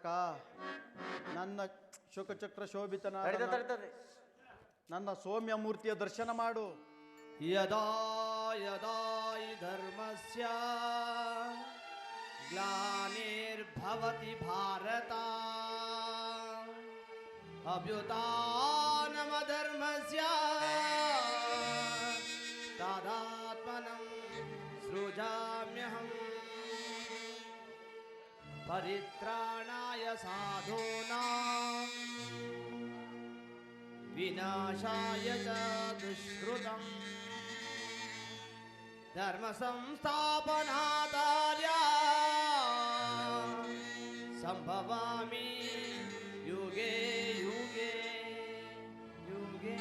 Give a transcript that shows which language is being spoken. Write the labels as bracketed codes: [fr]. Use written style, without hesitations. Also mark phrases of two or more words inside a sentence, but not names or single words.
[kn] ನನ್ನ ಶುಕಚಕ್ರ ಶೋಭಿತನಾದ ನನ್ನ ಸೌಮ್ಯ ಮೂರ್ತಿಯ ದರ್ಶನ ಮಾಡು. [sa] ಯದಾ ಯದಾ ಹಿ ಧರ್ಮಸ್ಯ ಗ್ಲಾನಿರ್ಭವತಿ ಭಾರತ ಅಭ್ಯುತ್ಥಾನಮಧರ್ಮಸ್ಯ ತದಾತ್ಮನಂ ಸೃಜಾಮ್ಯಹಂ ಪರಿತ್ರಾಣಾಯ ಸಾಧೂನಾಂ ವಿನಾಶಾಯ ಚ ದುಷ್ಕೃತಂ ಧರ್ಮ ಸಂಸ್ಥಾಪನಾರ್ಥಾಯ ಸಂಭವಾಮಿ ಯುಗೆ ಯುಗೆ ಯುಗೆ.